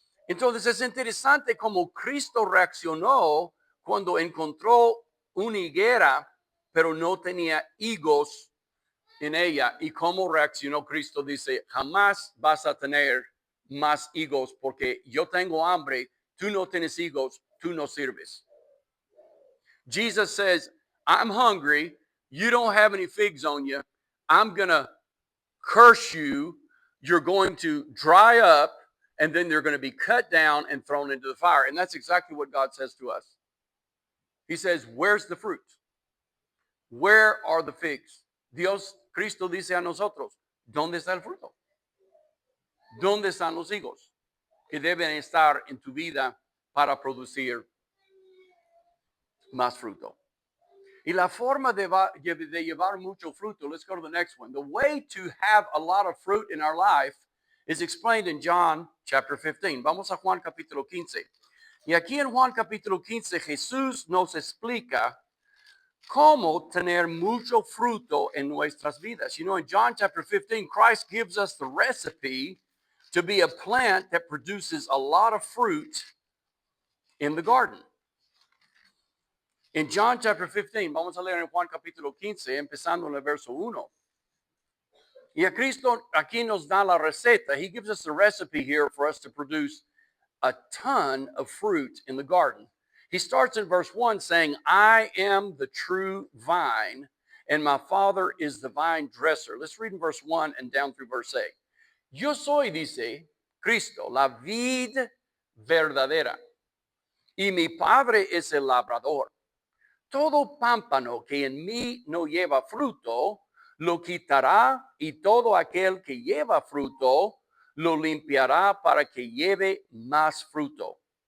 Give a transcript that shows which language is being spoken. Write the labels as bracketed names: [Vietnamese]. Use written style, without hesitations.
[Spanish] Entonces es interesante cómo Cristo reaccionó cuando encontró una higuera, pero no tenía higos en ella. Y cómo reaccionó Cristo, dice, jamás vas a tener más higos porque yo tengo hambre, tú no tienes higos, tú no sirves. [English] Jesus says, I'm hungry, you don't have any figs on you, I'm going to curse you, you're going to dry up, and then they're going to be cut down and thrown into the fire. And that's exactly what God says to us. He says, where's the fruit? Where are the figs? [Spanish] Dios, Cristo dice a nosotros, ¿dónde está el fruto? ¿Dónde están los higos que deben estar en tu vida para producir más fruto? Y la forma de llevar mucho fruto, [English] let's go to the next one. The way to have a lot of fruit in our life is explained in John chapter 15. [Spanish] Vamos a Juan capítulo 15. Y aquí en Juan capítulo 15 Jesús nos explica cómo tener mucho fruto en nuestras vidas. [English] You know, in John chapter 15, Christ gives us the recipe to be a plant that produces a lot of fruit in the garden. In John chapter 15, [Spanish] vamos a leer en Juan capítulo 15, empezando en el verso 1. Y a Cristo aquí nos da la receta. [English] He gives us the recipe here for us to produce a ton of fruit in the garden. He starts in verse 1 saying, I am the true vine, and my Father is the vine dresser. Let's read in verse 1 and down through verse 8. [Spanish] Yo soy, dice Cristo, la vid verdadera, y mi Padre es el labrador. Todo pámpano que en mí no lleva fruto, lo quitará, y todo aquel que lleva fruto, lo limpiará para que lleve más fruto.